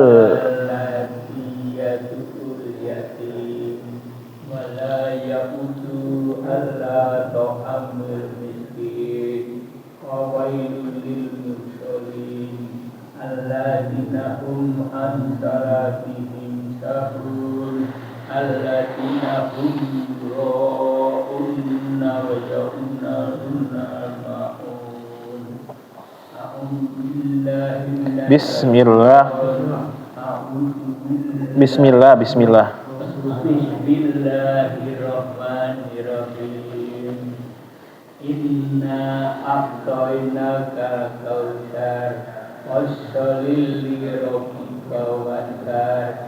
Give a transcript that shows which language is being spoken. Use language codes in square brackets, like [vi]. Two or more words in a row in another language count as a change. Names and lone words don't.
[ar] الذي يدع اليتيم ولا يحض على طعام المسكين فويل للمصلين الذين هم عن صلاتهم ساهون الذين هم يراءون ويمنعون الماعون. Bismillah. Bismillahirrahmanirrahim. إنا أعطيناك الكوثر فصل لربك وانحر.